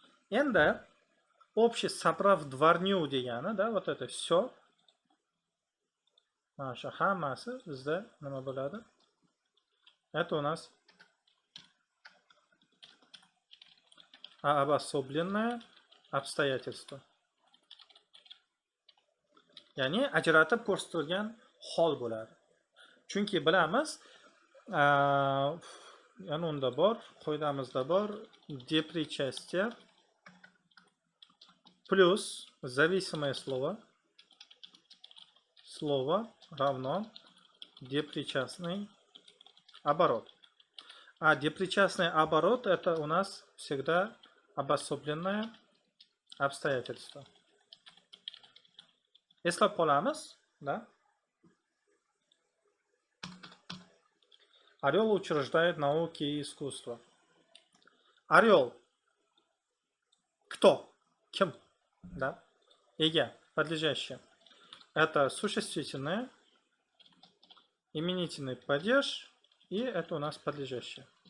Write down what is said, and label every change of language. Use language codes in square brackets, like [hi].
[uz] Endi [ru] общий собрав дворню [uz] degani, [ru] да, вот это все. [uz] Mana shu hammasi bizda nima bo'ladi? [ru] Это у нас обособленное обстоятельство. [uz] Ya'ni ajratib ko'rsatilgan hol bo'ladi. Chunki bilamiz, yana unda bor, qoidamizda bor, [ru] депричастие плюс зависимое слово равно депричастный оборот. А депричастный оборот это у нас всегда обособленное обстоятельство. [uz] Eslab qolamiz, [ru] да? Орел учреждает науки и искусство. Орел. Кто? Кем? Да? Ega, подлежащее. Это существительное, именительный падеж, и это у нас подлежащее.